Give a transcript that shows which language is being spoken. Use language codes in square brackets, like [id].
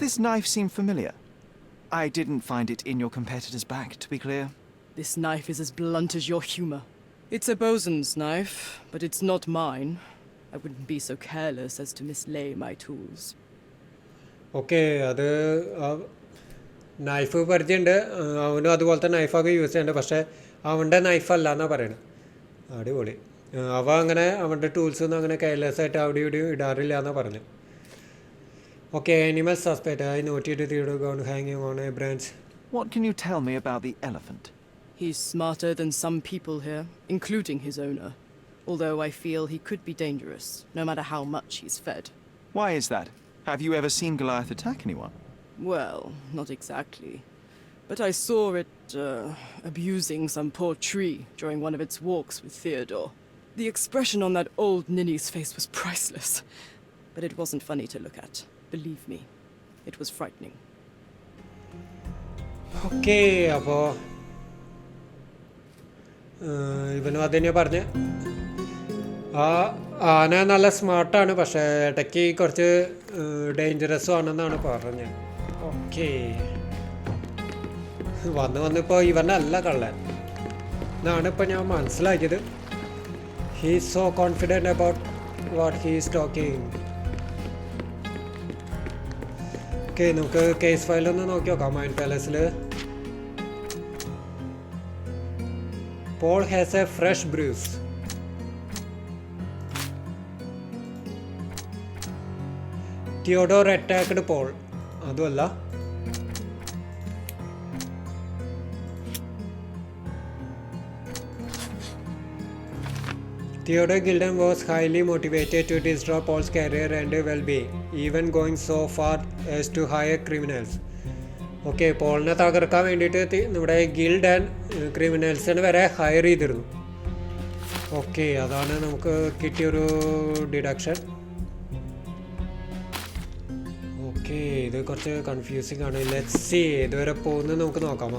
[en] this knife seem familiar? I didn't find it in your competitor's back, to be clear. This knife is as blunt as your humour. It's a bosun's knife, but it's not mine. I wouldn't be so careless as to mislay my tools. [ml] Okay, അത് knife പരിചയമുണ്ട്. അവനും അതുപോലത്തെ നൈഫൊക്കെ use ചെയ്യുന്നുണ്ട്. പക്ഷേ അവൻ്റെ നൈഫല്ല എന്നാണ് പറയണത്. അടിപൊളി. അവ അങ്ങനെ അവൻ്റെ ടൂൾസൊന്നും അങ്ങനെ കെയർലെസ് ആയിട്ട് അവിടെ ഇവിടെയും ഇടാറില്ല എന്നാണ് പറഞ്ഞത്. [en] Okay, animal suspect. I noted Theodore gone ഹാങ്ങിങ് on A branch. What can you tell me about the elephant? He's smarter than some people here, including his owner. Although I feel he could be dangerous, no matter how much he's fed. Why is that? Have you ever seen Goliath attack anyone? Well, not exactly. But I saw it, abusing some poor tree during one of its walks with Theodore. The expression on that old ninny's face was priceless. But it wasn't funny to look at. Believe me, it was frightening. [ml] Okay, അപ്പോൾ ഇവനും അത് തന്നെയാണ് പറഞ്ഞ്. ആ ആന നല്ല സ്മാർട്ടാണ്, പക്ഷേ ഇടയ്ക്ക് കുറച്ച് ഡേഞ്ചറസും ആണെന്നാണ് പറഞ്ഞത്. ഓക്കെ, വന്നിപ്പോൾ ഇവനല്ല കള്ളൻ എന്നാണ് ഇപ്പോൾ ഞാൻ മനസ്സിലാക്കിയത്. [en] He is so confident about what he is talking. [ml] Okay, നമുക്ക് കേസ് ഫയലൊന്ന് നോക്കി നോക്കാം. [en] Mind പാലസിൽ Paul has a fresh bruise. Theodore attacked Paul. [ml] അതുമല്ല. [en] Theodore Gilded was highly motivated to destroy Paul's career and well-being, even going so far as to hire criminals. [ml] Okay, പോളിനെ തകർക്കാൻ വേണ്ടിയിട്ട് നമ്മുടെ guild and ക്രിമിനൽസിനെ വരെ higher ചെയ്തിരുന്നു. Okay, അതാണ് നമുക്ക് കിട്ടിയൊരു deduction. Okay, ഇത് കുറച്ച് കൺഫ്യൂസിങ് ആണ്. [en] let's see [ml] ഇതുവരെ പോകുന്നത് നമുക്ക് നോക്കാം.